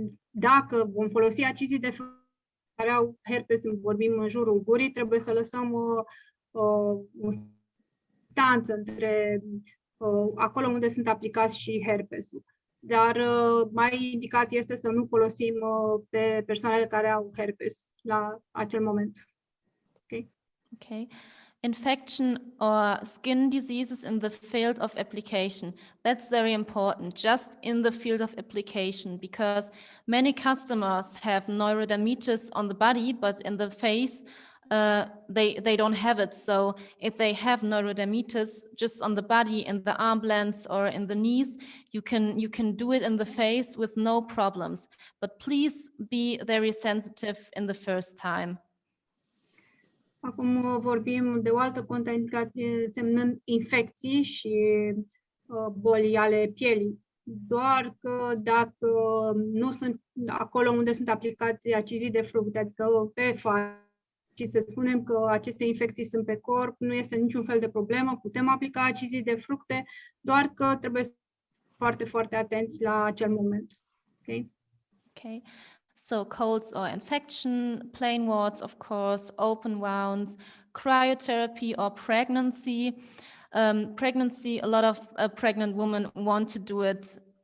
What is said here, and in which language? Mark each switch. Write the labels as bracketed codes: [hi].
[ro] Dacă vom folosi acizii de fructe care au herpes, vorbim în jurul gurii, trebuie să lăsăm o distanță între acolo unde sunt aplicați și herpesul. Dar mai indicat este să nu folosim pe persoanele care au herpes la acel moment. [en] Okay? Okay. Infection or skin diseases in the field of application. That's very important, just in the field of application, because many customers have neurodermitis on the body, but in the face, they don't have it. So if they have neurodermitis just on the body, in the arm blends or in the knees, you can do it in the face with no problems. But please be very sensitive in the first time. [ro] Acum vorbim de o altă contraindicație însemnând infecții și boli ale pielii. Doar că dacă nu sunt acolo unde sunt aplicați acizii de fructe, adică pe față, și să spunem că aceste infecții sunt pe corp, nu este niciun fel de problemă, putem aplica acizii de fructe, doar că trebuie să fim foarte, foarte atenți la acel moment. [en] Okay? Okay. So colds or infection, plain warts, of course, open wounds, cryotherapy or pregnancy. Pregnancy, a lot of pregnant women want to do it.